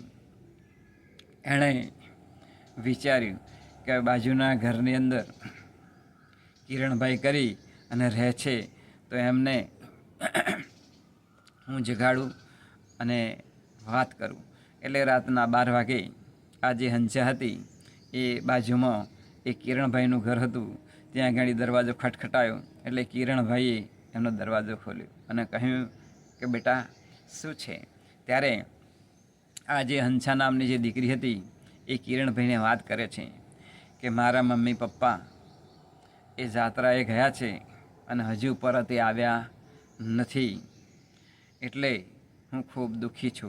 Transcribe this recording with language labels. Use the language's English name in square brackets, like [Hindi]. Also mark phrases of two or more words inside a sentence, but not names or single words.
[Gujarati] એણે વિચાર્યું કે બાજુના ઘરની અંદર કિરણભાઈ કરી અને રહે છે તો એમને હું જગાડું અને વાત કરું। એટલે રાતના 12 વાગે આ જે હંસા હતી એ બાજુમાં એ કિરણભાઈનું ઘર હતું ત્યાં ગાડી દરવાજો ખટખટાયો એટલે કિરણભાઈએ એમનો દરવાજો ખોલ્યો અને કહ્યું કે બેટા શું છે। ત્યારે આ જે હંસા નામની જે દીકરી હતી એ કિરણભાઈને વાત કરે છે કે મારા મમ્મી પપ્પા એ જાત્રાએ ગયા છે અને હજુ પરત એ આવ્યા નથી એટલે હું ખૂબ દુખી છું।